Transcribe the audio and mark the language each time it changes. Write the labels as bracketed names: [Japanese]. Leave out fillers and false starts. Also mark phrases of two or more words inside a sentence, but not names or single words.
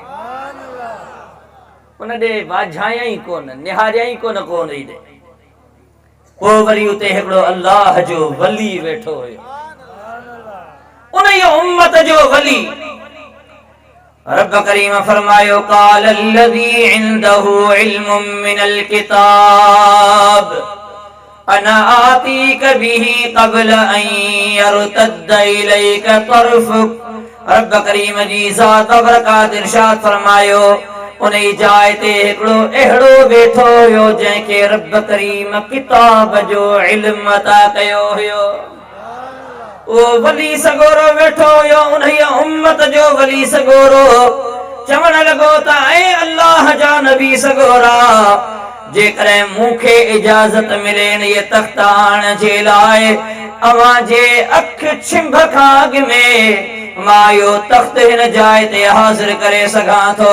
[Sindhi] उन ॾे वाझाया ई कोन, निहारिया ई कोन ॾे। पोइ वरी उते हिकिड़ो अल्लाह जो वली वेठो हुयो, उन ई उम्मत जो वली। रब करीम फरमायो, [Arabic] قال الذي عنده علم من الكتاب أنا آتيك به قبل أن يرتد إليك طرفك. [Sindhi] रब करीम जी ज़ात बरकात इरशाद फरमायो उन जाइ ते हिकिड़ो अहिड़ो वेठो हुयो जंहिंखे रब करीम किताब जो इल्म अता कयो हुयो। वो वली सगोरो वेठो हुयो उन उम्मत जो वली सगोरो चवण लॻो त ऐं अल्लाह जा नबी सगोरा जेकॾहिं मूंखे इजाज़त मिले न ये तख़्त आणण जे लाइ अवां जे अख छिंभ खां अॻ में मां इहो तख़्त हिन जाइ ते हाज़िर करे सघां थो।